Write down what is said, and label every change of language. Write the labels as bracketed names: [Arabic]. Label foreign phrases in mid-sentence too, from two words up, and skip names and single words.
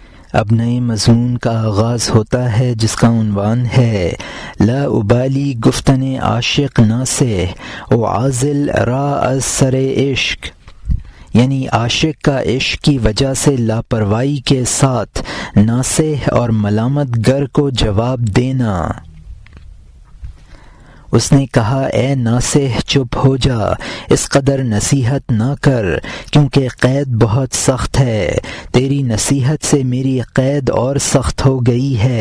[Urdu] اب نئے مضمون کا آغاز ہوتا ہے جس کا عنوان ہے [Persian] لا ابالی گفتن عاشق ناصح و عازل را از سر عشق، [Urdu] یعنی عاشق کا عشق کی وجہ سے لاپرواہی کے ساتھ ناصح اور ملامت گر کو جواب دینا۔ اس نے کہا اے ناصح چپ ہو جا، اس قدر نصیحت نہ کر کیونکہ قید بہت سخت ہے، تیری نصیحت سے میری قید اور سخت ہو گئی ہے۔